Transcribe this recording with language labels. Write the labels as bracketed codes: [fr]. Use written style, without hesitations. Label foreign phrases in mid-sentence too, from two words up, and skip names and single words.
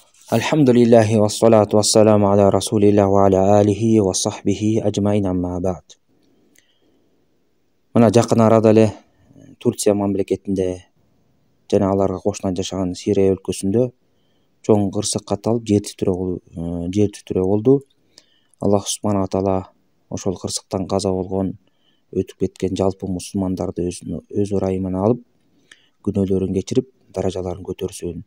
[ar] الحمد لله والصلاة والسلام على رسول الله وعلى آله وصحبه أجمعين أما بعد. [ky] Мына жакын арада эле Турция мамлекетинде жана аларга кошуна жашаган Сирия өлкөсүндө чоң кырсык катталып жер титирөө болду. [ar] الله سبحانه تعالى [ky] ошол кырсыктан каза болгон, өтүп кеткен жалпы мусулмандарды өз ырайымына алып, күнөөлөрүн кечирип, даражаларын көтөрсүн.